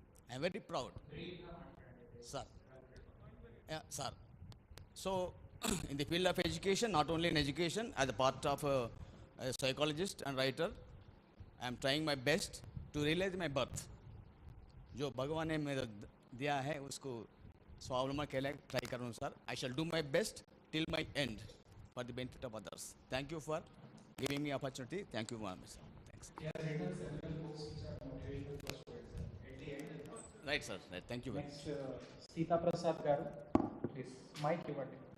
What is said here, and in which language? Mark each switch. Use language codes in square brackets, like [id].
[en] I am very proud, sir. Yeah, sir. So, in the field of education, not only in education, as a part of a psychologist and writer, I am trying my best to realize my birth. [hi] जो भगवान ने मेरे दिया है उसको स्वावलंबन के लिए ट्राई करूँ sir. [en] I shall do my best till my end for the benefit of others. Thank you for giving me opportunity. Thank you, Ma'am. Thanks. He has written several books which are motivational for students. At the end. Right, sir. Right. Thank you very much. Next, Sita Prasad Garu, please. Mic given.